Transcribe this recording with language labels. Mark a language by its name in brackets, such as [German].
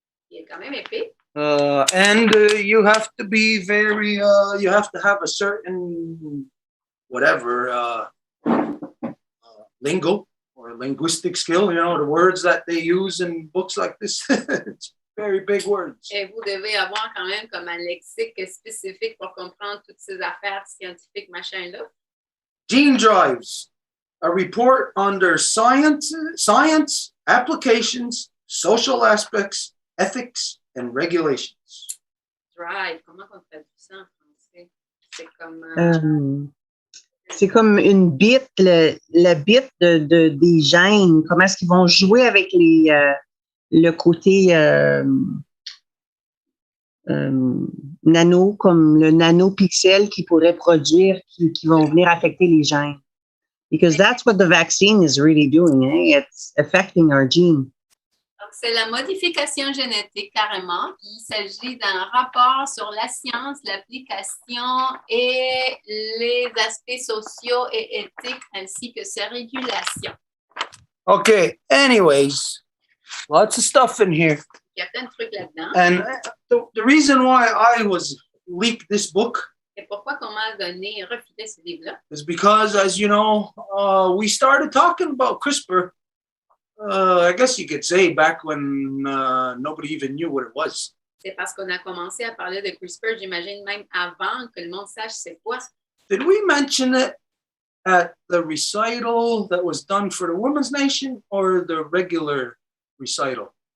[French] Il est quand même épais. [English] And you have to be very, you have to have a certain, whatever, lingo or linguistic skill, you know, the words that they use in books like this. It's very big words. [French] Et vous devez avoir quand même comme un lexique spécifique pour comprendre toutes ces affaires scientifiques, machin-là. [English] Gene drives, a report under science, applications, social aspects, ethics, and regulations. [French] Drive, comment on traduit ça en français? C'est comme... C'est comme une bit, le bit des gènes. Comment est-ce qu'ils vont jouer avec le côté nano, comme le nanopixel qui pourrait produire, qui vont venir affecter les gènes. [English] Because that's what the vaccine is really doing. Eh? It's affecting our gene. [French] Donc, c'est la modification génétique carrément. Il s'agit d'un rapport sur la science, l'application et les aspects sociaux et éthiques ainsi que ses régulations. [English] Okay, anyways, lots of stuff in here. [French] Il y a plein de trucs là-dedans. [English] And the reason why I was leaked this book [French] Et pourquoi qu'on m'a donné, refilé ce livre-là? [English] is because, as you know, we started talking about CRISPR. I guess you could say back when nobody even knew what it was. [French] C'est parce qu'on a commencé à parler de CRISPR, j'imagine même avant que le monde sache c'est quoi. [English] Did we mention it at the recital that was done for the Women's Nation or the regular recital?